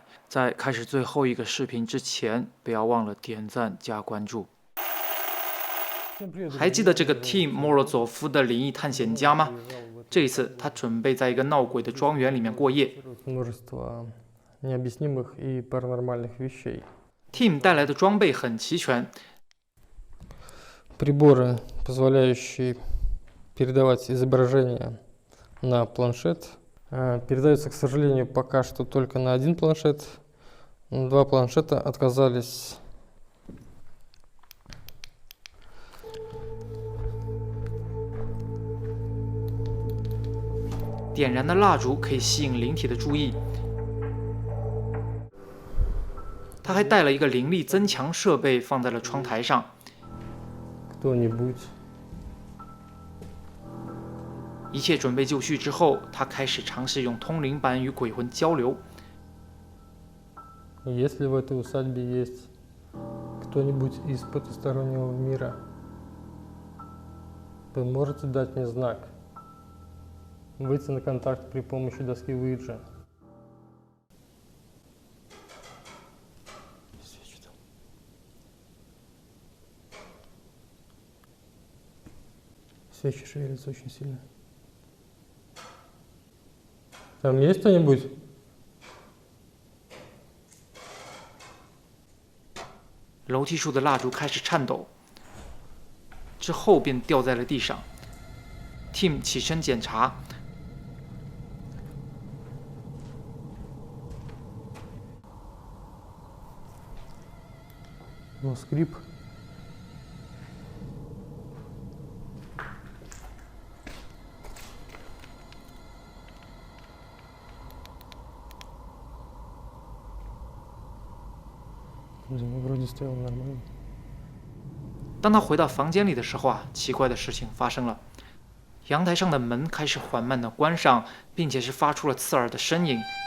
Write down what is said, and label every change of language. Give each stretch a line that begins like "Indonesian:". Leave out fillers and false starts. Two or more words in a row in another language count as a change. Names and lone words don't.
Chinese: 在开始最后一个视频之前，不要忘了点赞加关注。还记得这个 Tim 莫洛佐夫的灵异探险家吗？这一次他准备在一个闹鬼的庄园里面过夜。Tim 带来的装备很齐全。
Russian: Приборы, позволяющие передавать изображение на планшет, передаются, к сожалению, пока что только на один планшет. Два планшета отказались.
Chinese: 点燃的蜡烛可以吸引灵体的注意。他还带了一个灵力增强设备放在了窗台上。
Russian: Кто-нибудь.
Chinese: 一切准备就绪之后，他开始尝试用通灵板与鬼魂交流。
Russian: Если в этой усадьбе есть кто-нибудь из потустороннего мира, вы можете дать мне знак. Выйти на контакт при помощи доски Уиджа. Свечи шевелятся очень сильно. Там есть кто-нибудь?
Chinese: 楼梯处的蜡烛开始颤抖，之后便掉在了地上。Tim 起身检查。
Russian: Ну, скрип. Вроде стоял нормально.
Chinese: 当他回到房间里的时候奇怪的事情发生了。阳台上的门开始缓慢地关上，并且是发出了刺耳的声音。